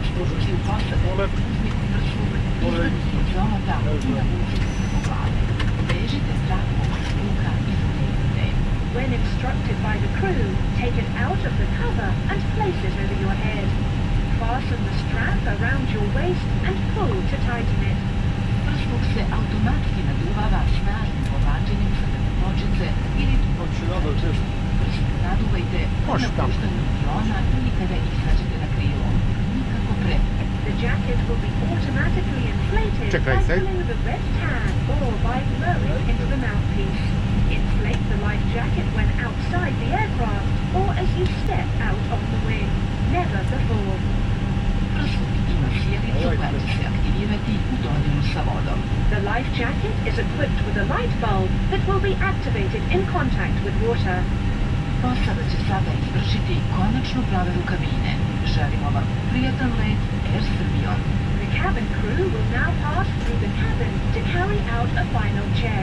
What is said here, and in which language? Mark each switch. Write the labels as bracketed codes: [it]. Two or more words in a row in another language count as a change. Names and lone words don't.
[en] When instructed by the crew, take it out of the cover and place it over your head. Fasten the strap around your waist and pull to tighten it. [sr] Prsluk se automatski naduvava snažnim povlačenjem sa nočice ili prsluk naduvajte po Može tamo. napuštanju aviona ili kada izađete na krilo. Nikako pre. [en] The jacket will be automatically inflated Check by right side. pulling the red tag or by blowing into the mouthpiece. Inflate the life jacket when outside the aircraft or as you step out of the wing. Never before. [sr] Prsluk ima sjelicu koja će se aktivirati u dodiru sa vodom. [en] The life jacket is equipped with a light bulb that will be activated in contact with water. [sr] Posada će sada izvršiti konačnu proveru kabine. Želimo vam prijatan let Air Srbijom. [en] The cabin crew will now pass through the cabin to carry out a final check.